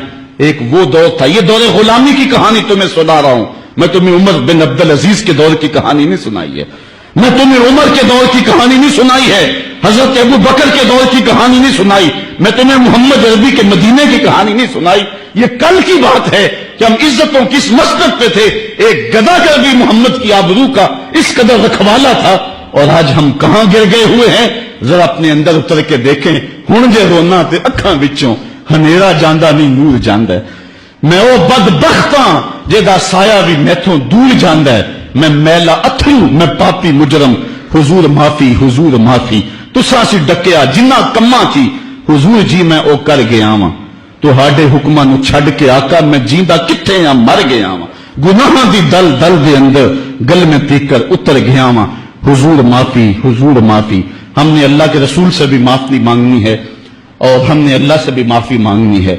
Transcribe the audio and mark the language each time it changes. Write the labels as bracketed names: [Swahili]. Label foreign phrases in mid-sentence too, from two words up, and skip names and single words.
[Urdu] ایک وہ دور تھا، یہ دور غلامی کی کہانی تمہیں سنا رہا ہوں، میں تمہیں عمر بن عبدالعزیز کے دور کی کہانی نہیں سنائی ہے، میں تمہیں عمر کے دور کی کہانی نہیں سنائی ہے، حضرت ابو بکر کے دور کی کہانی نہیں سنائی، میں تمہیں محمد عربی کے مدینے کی کہانی نہیں سنائی۔ یہ کل کی بات ہے کہ ہم عزتوں کی اس مسجد پہ تھے، ایک گداگر بھی محمد کی آبرو کا اس قدر رکھوالا تھا، اور آج ہم کہاں گر گئے ہوئے ہیں؟ ذرا اپنے اندر اتر کے دیکھیں، [Punjabi] ہن جے رونا تے اکھاں وچوں ہنیرا جاندا نہیں نور جاندا ہے۔ میں او بدبختاں جیدا سایہ بھی میتھوں دور جاندا ہے، میں میلا اتھرو، میں پاپی مجرم، حضور معافی، حضور معافی، تساں سی ڈکیا جنہ کماں تھی، حضور جی میں او کر گیا واں، تہاڈے حکماں نو چھڈ کے آقا میں جیندا کتھے آں، مر گیا واں، گناہاں دی دل دل دے اندر گل میں تیکر اتر گیا واں، حضور معافی، حضور معافی۔ [Urdu] ہم نے اللہ کے رسول سے بھی معافی مانگنی ہے اور ہم نے اللہ سے بھی معافی مانگنی ہے۔